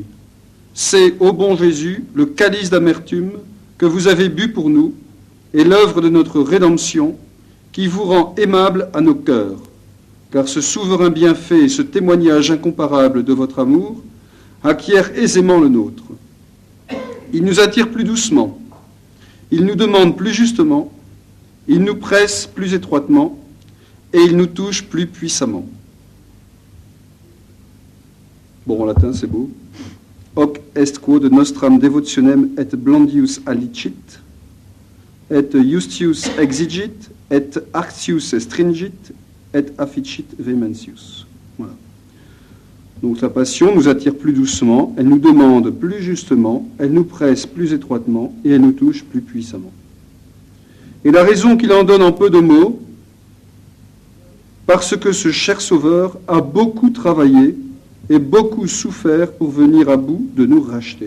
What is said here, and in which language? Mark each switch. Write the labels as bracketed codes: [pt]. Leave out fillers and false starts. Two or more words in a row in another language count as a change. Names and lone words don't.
[fr] C'est, ô bon Jésus, le calice d'amertume que vous avez bu pour nous et l'œuvre de notre rédemption qui vous rend aimable à nos cœurs, car ce souverain bienfait et ce témoignage incomparable de votre amour acquiert aisément le nôtre. Il nous attire plus doucement, il nous demande plus justement, il nous presse plus étroitement et il nous touche plus puissamment. Bon, en latin, c'est beau. [la] Hoc est quod nostram devotionem et blandius allicit, et justius exigit, et artius stringit, et afficit vehementius. [fr] Voilà. Donc la passion nous attire plus doucement, elle nous demande plus justement, elle nous presse plus étroitement et elle nous touche plus puissamment. Et la raison qu'il en donne en peu de mots, parce que ce cher Sauveur a beaucoup travaillé et beaucoup souffert pour venir à bout de nous racheter.